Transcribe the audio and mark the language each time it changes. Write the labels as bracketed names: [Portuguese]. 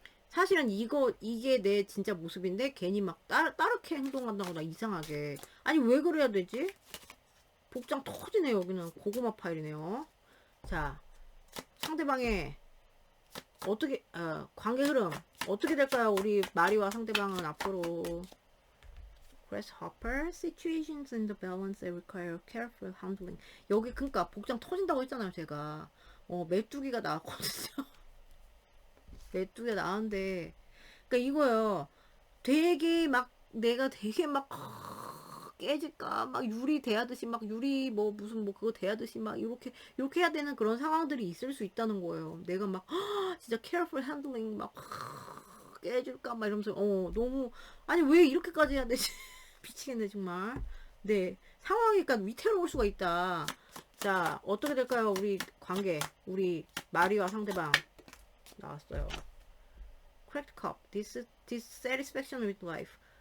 [Korean] 사실은 이게 내 진짜 모습인데 괜히 막 따르게 행동한다거나 이상하게. 아니, 왜 그래야 되지? 복장 터지네, 여기는. 고구마 파일이네요. 자, 상대방의 관계 흐름. 어떻게 될까요? 우리 마리와 상대방은 앞으로. [English] Grasshopper situations in the balance that require careful handling. [Korean] 여기 그러니까 복장 터진다고 했잖아요, 제가. 메뚜기가 나왔거든요. 메뚜기가 나왔는데, 그러니까 이거요. 되게 막 내가 되게 막 깨질까 막 유리 대하듯이 막 유리 뭐 무슨 뭐 그거 대하듯이 막 이렇게 해야 되는 그런 상황들이 있을 수 있다는 거예요. 내가 막 진짜 [English] careful handling [Korean] 막 깨질까 막 이러면서 너무 아니 왜 이렇게까지 해야 되지? 미치겠네 정말. 네, 상황이니까 위태로울 수가 있다. 자, 어떻게 될까요? 우리 관계, 우리 마리와 상대방 나왔어요. [English] Cracked cup, dissatisfaction with life.